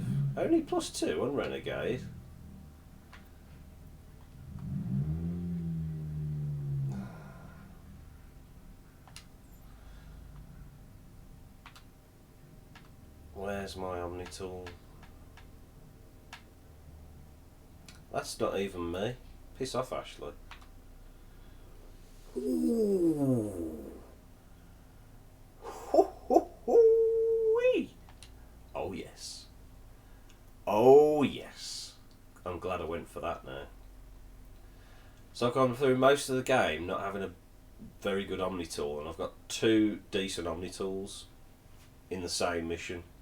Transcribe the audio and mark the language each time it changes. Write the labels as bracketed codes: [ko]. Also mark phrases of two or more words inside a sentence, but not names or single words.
[en] Only +2 on Renegade. Where's my Omni tool? That's not even me. Piss off, Ashley. Ooh. Ho, ho, ho-wee. Oh yes. Oh yes. I'm glad I went for that now. So I've gone through most of the game not having a very good Omni tool, and I've got 2 decent Omni tools in the same mission.